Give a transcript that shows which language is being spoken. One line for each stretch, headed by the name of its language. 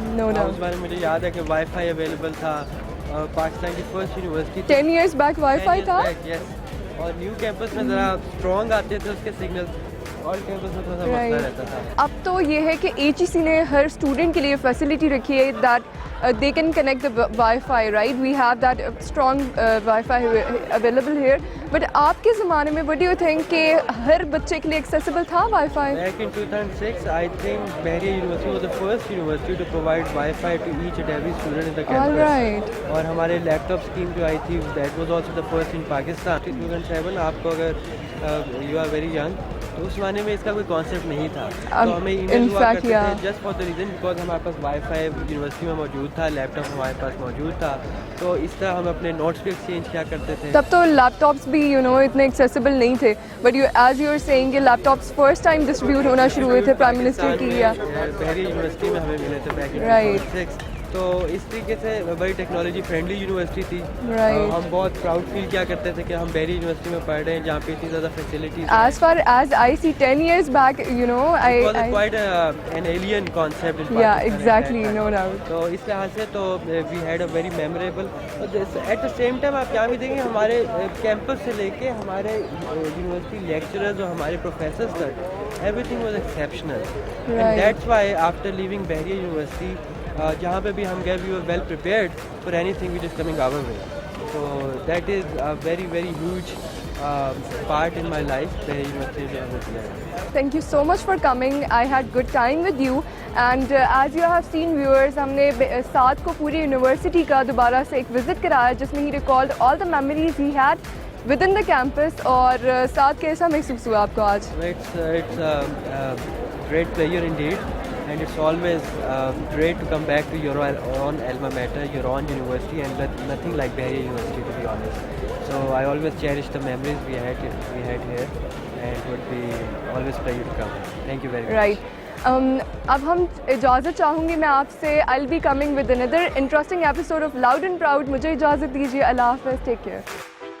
Urdu: اس بارے میں مجھے یاد ہے کہ وائی فائی اویلیبل تھا, پاکستان کی first university
English: 10 years back
Urdu: wi fi تھا. اور نیو کیمپس میں ذرا اسٹرانگ آتے تھے اس کے سگنلس, اور کیمپس میں تھوڑا سا مسئلہ رہتا تھا. اب تو یہ ہے کہ HEC نے ہر اسٹوڈنٹ کے لیے فیسلٹی رکھی ہے
English: That they can connect the Wi-Fi, right? We have that strong Wi-Fi available here. But
Urdu: آپ کے زمانے میں
English: what do you think
Urdu: کہ ہر بچے کے لیے accessible تھا Wi-Fi?
English: Back in 2006, I think Bahria University was the first university to provide Wi-Fi to each and every student in the campus. All right.
Urdu: اور ہمارے لیپ ٹاپ اسکیم جو آئی تھی,
English: that was also the first in Pakistan.
Urdu: 2007 آپ کو اگر
English: you are very young
Urdu: تو اس زمانے میں اس کا کوئی کانسیپٹ نہیں تھا, تو ہمیں ای میل ہوا کرتے تھے
English: just for the reason because
Urdu: ہمارے پاس وائی فائی یونیورسٹی میں موجود تھا, لیپ ٹاپ ہمارے پاس موجود تھا, تو اس طرح ہم اپنے نوٹس بھی ایکسچینج کیا کرتے تھے. تب تو لیپ ٹاپس بھی اتنے ایکسیسیبل نہیں تھے,
English: but as you are seeing
Urdu: کہ لیپ ٹاپس فرسٹ ٹائم ڈسٹریبیوٹ ہونا شروع ہوئے تھے پرائم منسٹر کی. بحریہ یونیورسٹی میں ہمیں ملے تھے
English: Back in 2006.
Urdu: تو اس طریقے سے بڑی ٹیکنالوجی فرینڈلی یونیورسٹی تھی. ہم بہت پراؤڈ فیل کیا کرتے تھے کہ ہم بحریہ یونیورسٹی میں پڑھ رہے ہیں جہاں پہ اتنی زیادہ facilities.
English: As far as I see 10 years back, it was quite an alien concept in Pakistan. Yeah, exactly, no doubt.
Urdu: تو اس لحاظ سے تو
English: we had a very memorable.
Urdu: At the same time آپ کیا بھی دیکھیں ہمارے کیمپس سے لے کے ہمارے یونیورسٹی لیکچررز اور ہمارے پروفیسرز تک
English: everything was exceptional. And that's why after leaving Bahria University,
Urdu: جہاں پہ بھی ہم گئے
English: we were well prepared for anything which is coming our way. So that is a very very huge part in my life.
Urdu: Bahria University جو ہمیں دیا ہے.
English: Thank you so much for coming. I had good time with you. And as you have seen viewers,
Urdu: ہم نے سعد کو پوری university کا دوبارہ سے ایک وزٹ کرایا جس میں
English: he recalled all the memories he had within the campus.
Urdu: اور سعد کیسا محسوس ہوا آپ کو آج؟
English: It's a great pleasure indeed. And it's always great to come back to your own alma mater, your own university, and nothing like Bahria University, to be honest. So I always cherish the memories we had here, and it would be always pleasure to come. Thank you very much. Right.
Urdu: اب ہم اجازت چاہوں گی میں آپ سے.
English: I'll be coming with another interesting episode of Loud and Proud.
Urdu: مجھے اجازت دیجیے. اللہ حافظ.
English: Take care.